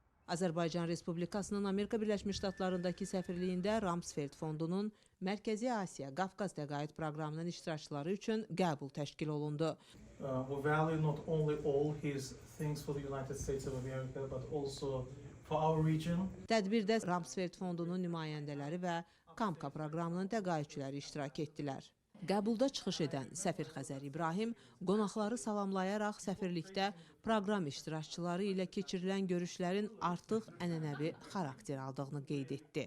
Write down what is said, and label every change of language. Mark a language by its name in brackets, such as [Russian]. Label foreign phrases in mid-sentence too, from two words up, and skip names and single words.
[Azerbaijani] Azərbaycan Respublikasının Amerika Birləşmiş Ştatlarındakı səfirliyində Ramsfeld Fondunun Mərkəzi Asiya Qafqaz təqaüd proqramının iştirakçıları üçün qəbul təşkil olundu. [English] We value not only all his things for the United States of America, but also for our region. [Azerbaijani] Tədbirdə Ramsfeld Fondunun nümayəndələri və KAMKA proqramının təqaüdçüləri iştirak etdilər. Qəbulda çıxış edən səfir Xəzər İbrahim qonaqları salamlayaraq səfirlikdə proqram iştirakçıları ilə keçirilən görüşlərin artıq ənənəvi xarakter aldığını qeyd etdi.